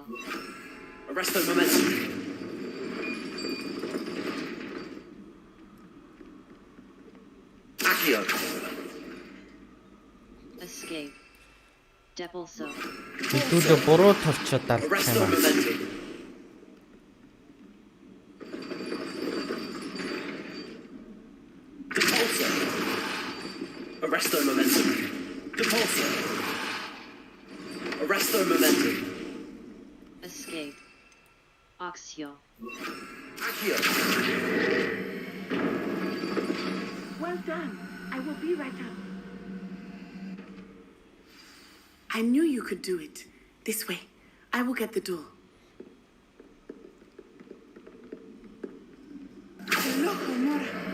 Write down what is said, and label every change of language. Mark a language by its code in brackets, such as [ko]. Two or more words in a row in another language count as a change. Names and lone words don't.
[en] Arresto momentum. Accio. Escape. Depulso. [mn] Хэдүүлээ буруу толчод дарах [en] Arresto [mn] юм. [en] momentum. Depulso. Arresto momentum. Depulso. Arresto momentum. Escape. Oxio. Accio. Well done. I will be right up. I knew you could do it. This way. I will get the door. Loco, Mora.